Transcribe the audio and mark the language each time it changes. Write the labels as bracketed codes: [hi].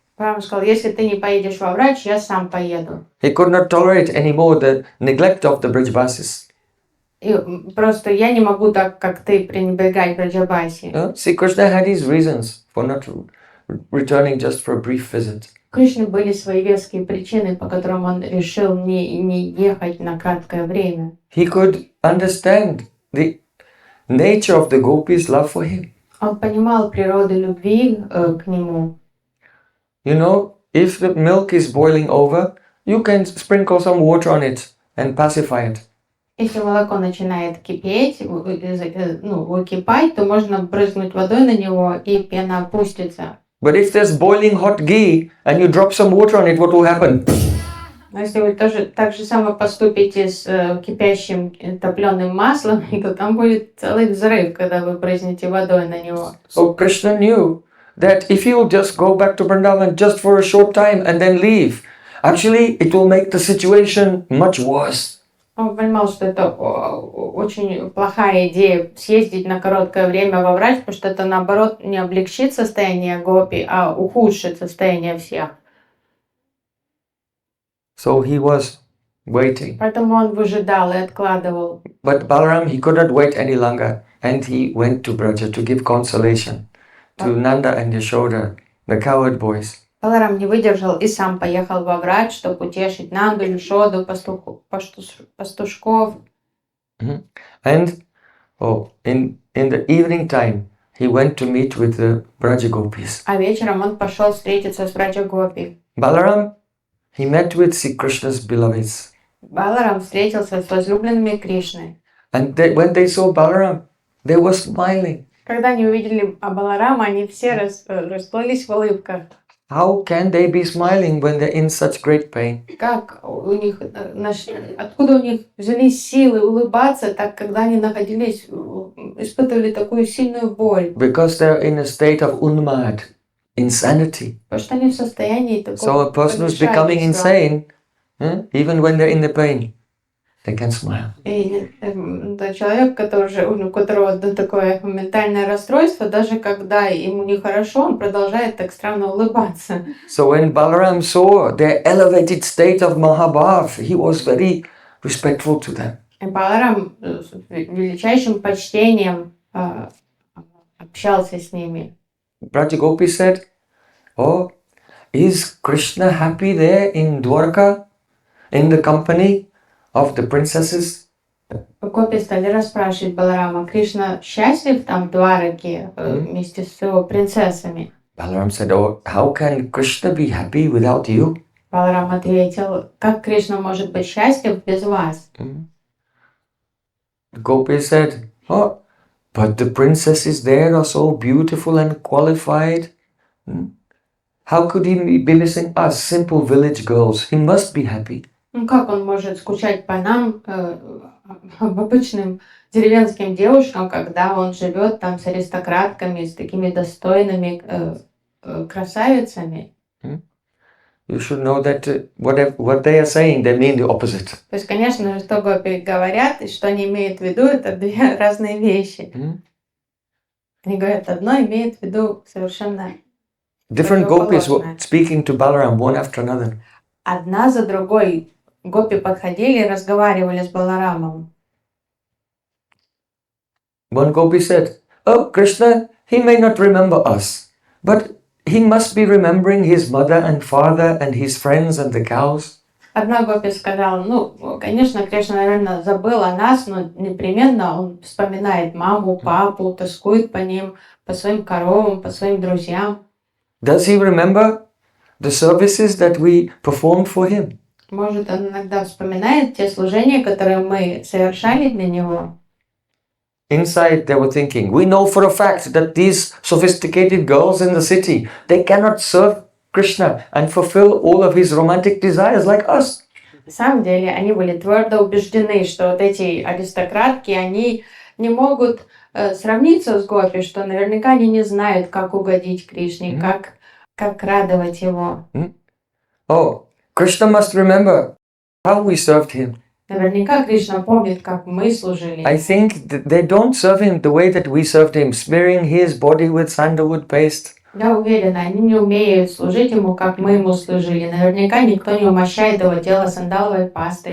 [ru] Баларам сказал, если ты не поедешь во Брадж, я сам поеду. [en] He could not tolerate anymore the neglect of the Brijvasis. [ru] И просто я не могу так, как ты, пренебрегать Браджабаси. [en] See, Krishna had his reasons for not returning just for a brief visit. [ru] У Кришны были свои веские причины, по которым он решил не ехать на краткое время. [en] He could understand the nature of the gopis' love for him. [ru] Он понимал природу любви к нему. [en] You know, if the milk is boiling over, you can sprinkle some water on it and pacify it. [ru] Если молоко начинает кипеть, выкипать, то можно брызнуть водой на него, и пена опустится. [en] But if there's boiling hot ghee and you drop some water on it, what will happen? [ru] Но если вы тоже так же само поступите с кипящим топленым маслом, то там будет целый взрыв, когда вы брызнете водой на него. [en] So Krishna knew that if you just go back to Vrindavan just for a short time and then leave, actually it will make the situation much worse. [ru] Он понимал, что это очень плохая идея съездить на короткое время во Брадж, потому что это, наоборот, не облегчит состояние гопи, а ухудшит состояние всех. [en] So he was waiting. [ru] Поэтому он выжидал и откладывал. [en] But Balaram, he could not wait any longer, and he went to Braja to give consolation to Nanda and Yashoda, the cowherd boys. [ru] Баларам не выдержал и сам поехал во Брадж, чтобы утешить Нанду, Яшоду, пастушков. [en] And in the evening time, he went to meet with the Braja Gopis. [ru] А вечером он пошел встретиться с Браджа Гопи. [en] Balaram, he met with Sri Krishna's beloveds. [ru] Баларам встретился с возлюбленными Кришны. [en] And when they saw Balaram, they were smiling. [ru] Когда они увидели Баларама, они все расплылись в улыбках. [en] How can they be smiling when they're in such great pain? [ru] Как у них, откуда у них взялись силы улыбаться, так когда они находились, испытывали такую сильную боль? [en] Because they're in a state of unmad, insanity. [ru] Потому что они в состоянии такого [en] So a person who's becoming insane, even when they're in the pain, they can smile. [ru] И человек, у которого такое ментальное расстройство, даже когда ему нехорошо, он продолжает так странно улыбаться. [en] So when Balaram saw their elevated state of Mahabhav, he was very respectful to them. [ru] И Баларам с величайшим почтением общался с ними. [en] Braja Gopi said, "Oh, is Krishna happy there in Dwarka, in the company of the princesses?" [ru] Гопи стали расспрашивать Баларама, Кришна счастлив там в Двараке вместе с его принцессами? [en] Balaram said, "Oh, how can Krishna be happy without you?" [ru] Баларам ответил, как Кришна может быть счастлив без вас? [en] Gopi said, "Oh, but the princesses there are so beautiful and qualified. How could he be missing us, simple village girls? He must be happy." [ru] Ну как он может скучать по нам, обычным деревенским девушкам, когда он живет там с аристократками, с такими достойными красавицами? [en] You should know that what they are saying, they mean the opposite. [ru] То есть, конечно же, что гопи говорят и что они имеют в виду, это две разные вещи. Они говорят одно, имеют в виду совершенно [en] Different gopis were speaking to Balaram one after another. [ru] одна за другой гопи подходили и разговаривали с Баларамом. [en] One gopi said, "Oh, Krishna, he may not remember us, but he must be remembering his mother and father and his friends and the cows." [ru] Одна гопи сказала, ну, конечно, Кришна, наверное, забыл о нас, но непременно он вспоминает маму, папу, тоскует по ним, по своим коровам, по своим друзьям. [en] Does he remember the services that we performed for him? [ru] Может, он иногда вспоминает те служения, которые мы совершали для него. [en] Inside they were thinking, we know for a fact that these sophisticated girls in the city, they cannot serve Krishna and fulfill all of his romantic desires like us. [ru] На самом деле, они были твердо убеждены, что вот эти аристократки, они не могут сравниться с гопи, что наверняка они не знают, как угодить Кришне, как радовать его. [en] Oh, Krishna must remember how we served him. [ru] Наверняка Кришна помнит, как мы служили. [en] I think that they don't serve him the way that we served him, smearing his body with sandalwood paste. [ru] Я уверена, они не умеют служить ему, как мы ему служили. Наверняка никто не умощает его тело сандаловой пастой.